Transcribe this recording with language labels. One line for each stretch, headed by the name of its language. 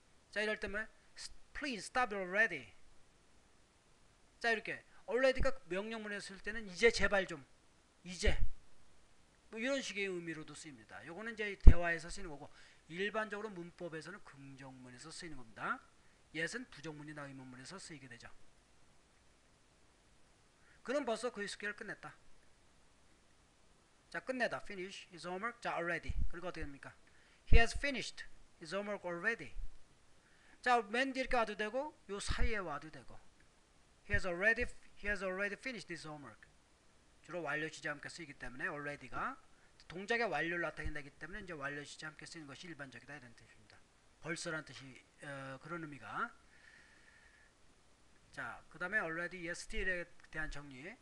Korean: 자, 이럴 때면
English: please stop already.
Korean: 자, 이렇게 already가 명령문에 쓸 때는 이제 제발 좀 이제 뭐 이런 식의 의미로도 쓰입니다. 요거는 이제 대화에서 쓰이는 거고 일반적으로 문법에서는 긍정문에서 쓰이는 겁니다. yet은 부정문이나 의문문에서 쓰이게 되죠. 그는 벌써 그의 숙제를 끝냈다. 자, 끝내다
English: finish his homework.
Korean: 자, already. 그리고 어떻게 됩니까?
English: He has finished his homework already.
Korean: 자, 맨 뒤에 이렇게 와도 되고 요 사이에 와도 되고
English: he has already finished his homework.
Korean: 주로 완료 시제 함께 쓰이기 때문에 already가 동작의 완료를 나타내기 때문에 이제 완료 시제 함께 쓰이는 것이 일반적이다 이런 뜻입니다. 벌써라는 뜻이 그런 의미가. 자, 그 다음에 already, yes, still에 대한 정리.